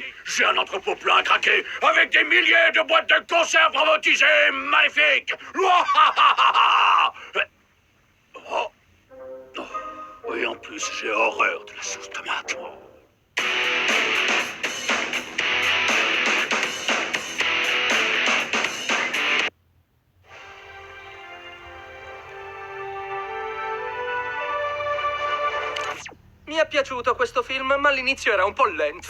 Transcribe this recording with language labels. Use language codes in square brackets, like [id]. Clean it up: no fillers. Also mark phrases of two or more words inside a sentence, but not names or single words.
[fr] J'ai un entrepôt plein à craquer, avec des milliers de boîtes de conserve robotisées magnifiques. Oh. Oh. Et en plus, j'ai horreur de la sauce tomate. [it] Mi è piaciuto questo film, ma all'inizio era un po' lento.